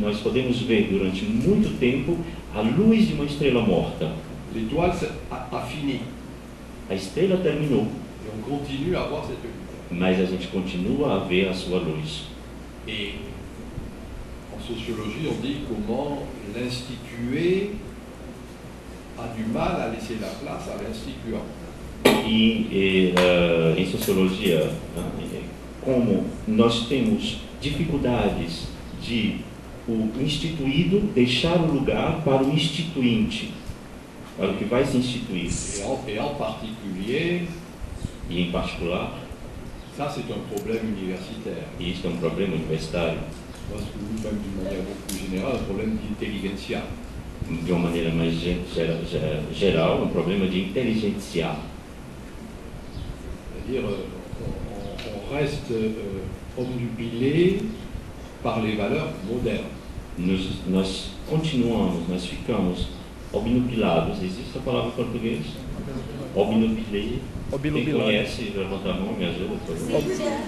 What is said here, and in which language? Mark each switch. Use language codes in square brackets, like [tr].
[pt] nós podemos ver durante muito tempo a luz de uma estrela morta. [fr] L'étoile a fini [pt] A estrela terminou, [fr] et on continue à voir cette lumière. [pt] mas a gente continua a ver a sua luz. [fr] Et en sociologie, on dit comment l'institué a du mal à laisser la place à l'instituant. [pt] Em sociologia, como nós temos dificuldades de o instituído deixar o lugar para o instituinte, para o que vai se instituir. [fr] Et en particulier, [pt] E em particular, [fr] ça c'est un problème universitaire. [pt] e isto é um problema universitário, [fr] Moi, même d'une manière beaucoup plus générale, un problème d'intelligentsia. [pt] de uma maneira mais geral, um problema de inteligenciar. [fr] C'est-à-dire, on reste obnubilé par les valeurs modernes. [pt] Nós continuamos, nós ficamos obnubilados. Existe a palavra em português? Obnubilei. Quem conhece, levanta a mão, me ajuda, por favor.